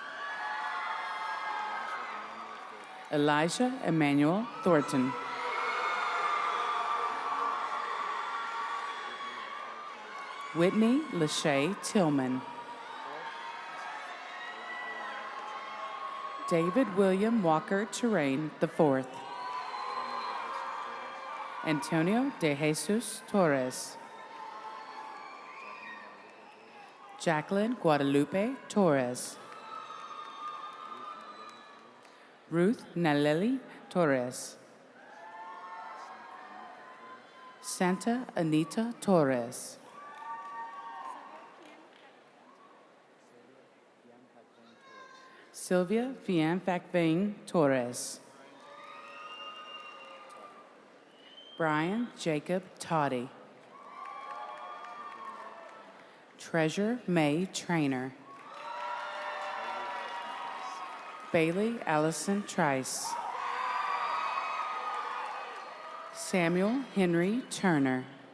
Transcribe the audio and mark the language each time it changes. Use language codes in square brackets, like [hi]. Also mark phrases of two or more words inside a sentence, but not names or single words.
[en] Elijah Emmanuel Thornton. Whitney Lachey Tillman. David William Walker Terrain IV. Antonio de Jesus Torres. Jacqueline Guadalupe Torres. Ruth Naleli Torres. Santa Anita Torres. Sylvia Vianfacvane Torres. Brian Jacob Toddy. Treasure May Trainer. Bailey Allison Trice. Samuel Henry Turner.